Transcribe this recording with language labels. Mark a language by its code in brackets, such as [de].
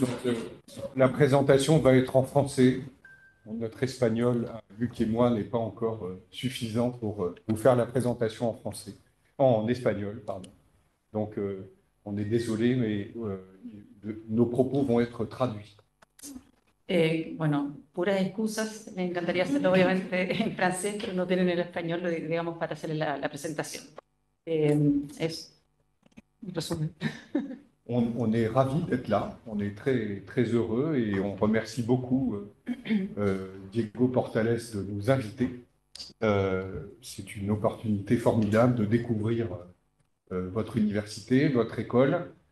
[fr] Donc, la présentation va être en français. Notre espagnol, Luc et moi, n'est pas encore suffisant pour vous faire la présentation en français. En espagnol, pardon. Donc, on est désolé, mais nos propos vont être traduits. [es] Bueno, puras excusas. Me encantaría hacerlo obviamente en francés, pero no tienen el español, digamos, para hacer la presentación. Es un resumen. [fr] On est ravis d'être là, on est très, très heureux et on remercie beaucoup Diego Portales de nous inviter. C'est une opportunité formidable de découvrir votre université, votre école.